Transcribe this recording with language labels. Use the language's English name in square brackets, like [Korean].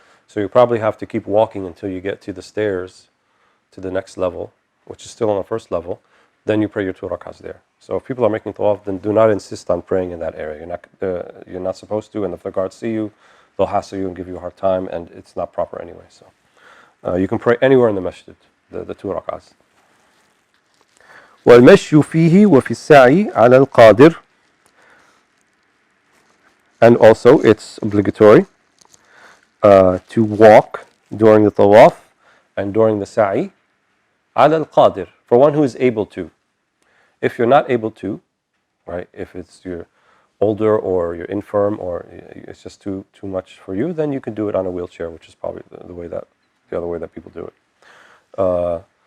[English] So you probably have to keep walking until you get to the stairs to the next level, which is still on the first level. Then you pray your 2 rak'ahs there. So if people are making tawaf, then do not insist on praying in that area. You're not supposed to, and if the guards see you, they'll hassle you and give you a hard time, and it's not proper anyway. So you can pray anywhere in the masjid, the 2 rak'ahs. [Arabic] والمشي فيه وفي السعي على القادر. [English] And also, it's obligatory to walk during the tawaf and during the sa'i [Arabic] على القادر, [English] for one who is able to. If you're not able to, right, if you're older or you're infirm or it's just too much for you, then you can do it on a wheelchair, which is probably the other way that people do it.